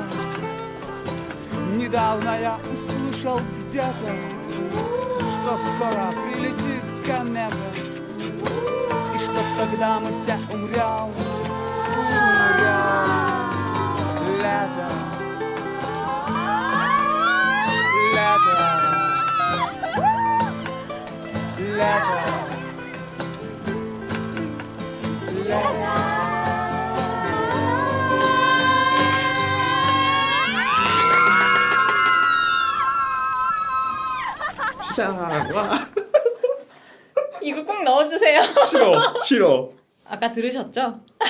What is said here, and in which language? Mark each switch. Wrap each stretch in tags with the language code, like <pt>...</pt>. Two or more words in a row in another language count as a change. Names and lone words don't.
<ru>Недавно я услышал где-то, что скоро прилетит комета, и что тогда мы все умрем. Лето, лето, лето, лето.</ru> <ko>자, 와. 이거 꼭 넣어주세요. 싫어. 아까 들으셨죠?</ko>